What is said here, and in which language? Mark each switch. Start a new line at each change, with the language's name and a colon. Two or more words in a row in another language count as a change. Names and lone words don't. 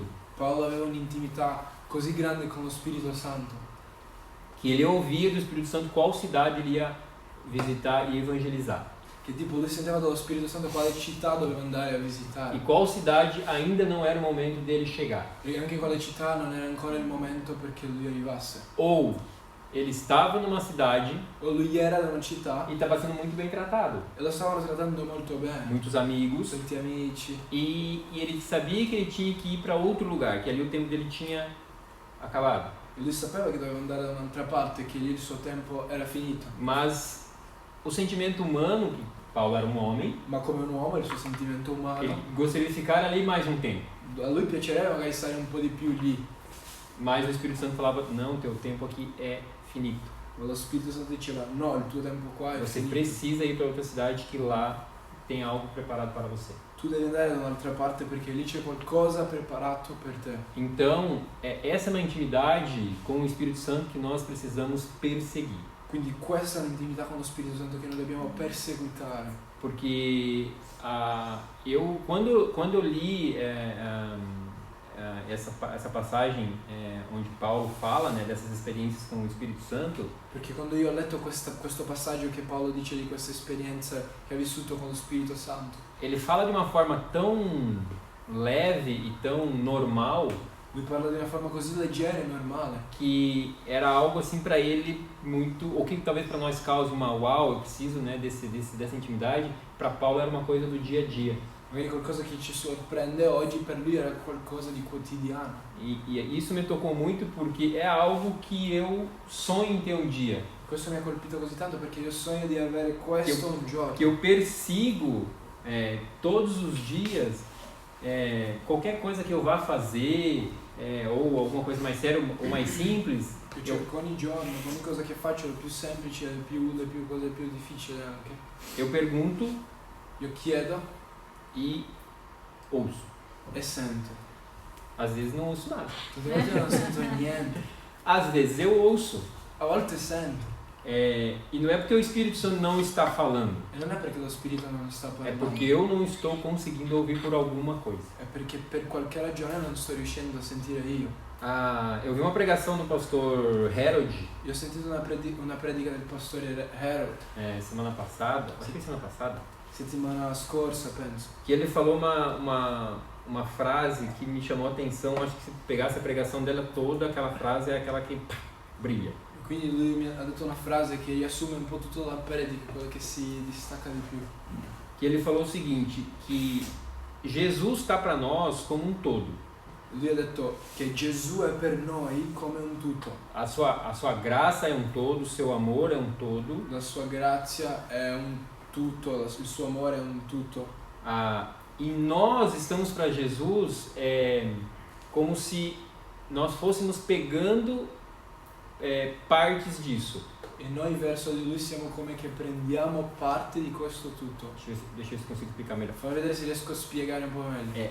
Italian: Paolo aveva un'intimità così grande con lo Spirito Santo
Portuguese: que ele ouvia do Espírito Santo qual cidade ele ia visitar e evangelizar.
Italian: che tipo lui sentiva dallo Spirito Santo quale città doveva andare a E visitare,
Portuguese: qual cidade ainda não era o momento dele chegar.
Italian: e anche quale città non era ancora il momento perché lui arrivasse.
Portuguese: Ou ele estava numa cidade
Italian: o lui era da una città
Portuguese: e estava sendo muito bem tratado.
Italian: e lo stavano trattando molto bene,
Portuguese: Muitos amigos.
Italian: tutti amici,
Portuguese: E ele sabia que ele tinha que ir para outro lugar, que ali o tempo dele tinha acabado.
Italian: e lui sapeva che doveva andare da un'altra parte e che lì il suo tempo era finito.
Portuguese: Mas o sentimento humano, que Paulo era um homem,
Italian: Ma come un uomo, il suo sentimento
Portuguese: ele
Italian: umano,
Portuguese: gostaria de ficar ali mais um tempo.
Italian: a lui piacerebbe magari stare un po' di più lì,
Portuguese: Mas o Espírito Santo falava, não, teu tempo aqui é finito.
Italian: ma lo Spirito Santo diceva no, il tuo tempo qua è
Portuguese: Você
Italian: finito.
Portuguese: precisa ir para outra cidade que lá tem algo preparado para você.
Italian: Tu devi andare da un'altra parte perché lì c'è qualcosa preparato per te.
Portuguese: Então, essa é uma intimidade com o Espírito Santo que nós precisamos perseguir.
Italian: Quindi questa è un'intimità con lo Spirito Santo che noi dobbiamo perseguitare.
Portuguese: Porque quando eu li essa passagem onde Paulo fala, né, dessas experiências com o Espírito Santo,
Italian: Perché quando io ho letto questo passaggio che Paolo dice di queste esperienze che ha vissuto con lo Spirito Santo,
Portuguese: ele fala de uma forma tão leve e tão normal
Italian: lui parla di una forma così leggera e normale,
Portuguese: que era algo assim para ele muito, ou que talvez para nós cause uma uau, eu preciso, né, dessa intimidade, para Paulo era uma coisa do dia a dia.
Italian: magari qualcosa che ci sorprende oggi, per lui era qualcosa di quotidiano.
Portuguese: E isso me tocou muito porque é algo que eu sonho em ter um dia,
Italian: Questo mi ha colpito così tanto perché io sogno di avere questo un giorno.
Portuguese: que eu persigo todos os dias, qualquer coisa que eu vá fazer, ou alguma coisa mais séria ou mais simples,
Italian: Io cerco ogni giorno, ogni cosa che faccio è più semplice, le più cose più difficili anche.
Portuguese: eu pergunto
Italian: Io chiedo
Portuguese: e ouço.
Italian: e sento.
Portuguese: Às vezes não ouço nada.
Italian: Tante volte non sento niente,
Portuguese: Às vezes eu ouço.
Italian: a volte sento.
Portuguese: E não é porque o Espírito Santo não está falando,
Italian: E non è perché lo Spirito non sta
Portuguese: é
Italian: parlando,
Portuguese: porque eu não estou conseguindo ouvir por alguma coisa.
Italian: è perché per qualche ragione non sto riuscendo a sentire io.
Portuguese: Eu vi uma pregação do pastor Harold
Italian: Io ho sentito una predica del pastore Harold,
Portuguese: semana passada, acho que semana passada,
Italian: settimana scorsa penso,
Portuguese: que ele falou uma frase que me chamou a atenção. Acho que se pegasse a pregação dela toda, aquela frase é aquela que brilha.
Italian: e quindi lui mi ha detto una frase che riassume un po' tutta la predica, quello che si distacca di più.
Portuguese: Que ele falou o seguinte, que Jesus está para nós como um todo.
Italian: Lui ha detto che Gesù è per noi come un tutto,
Portuguese: A sua graça é um todo, o seu amor é um todo.
Italian: la sua grazia è un tutto, il suo amore è un tutto.
Portuguese: E nós estamos para Jesus como se nós fôssemos pegando partes disso.
Italian: E noi verso di lui siamo come che prendiamo parte di questo tutto.
Portuguese: Deixa eu ver se consigo explicar melhor.
Italian: Fammi vedere se riesco a spiegare un po' meglio.